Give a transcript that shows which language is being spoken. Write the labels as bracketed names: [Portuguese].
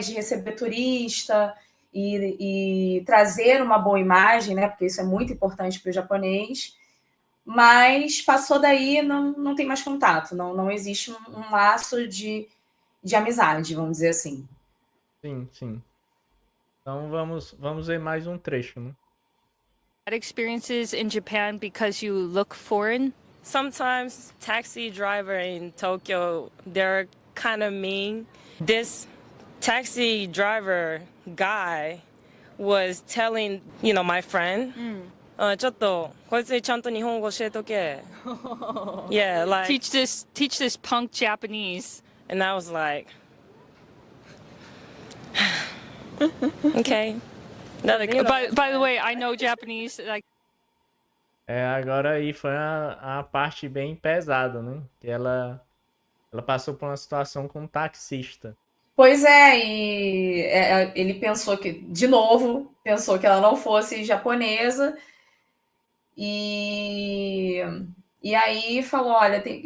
[Portuguese] De receber turista e trazer uma boa imagem, né? Porque isso é muito importante para o japonês. Mas passou daí, não tem mais contato. Não existe um laço de amizade, vamos dizer assim. Sim, sim. Então vamos ver mais um trecho, né? [English] experiences in Japan because you look foreign? Sometimes taxi driver in Tokyo, they're kind of mean. This taxi driver guy was telling, you know, my friend, [Japanese] ちょっとこいつにちゃんと日本語教えとけ. [English] Yeah, like teach this punk Japanese. And I was like, okay. By the way, I know Japanese. Like, [Portuguese] agora aí foi a parte bem pesada, né? Que ela passou por uma situação com um taxista. Pois é, e ele pensou que ela não fosse japonesa, e aí falou, olha,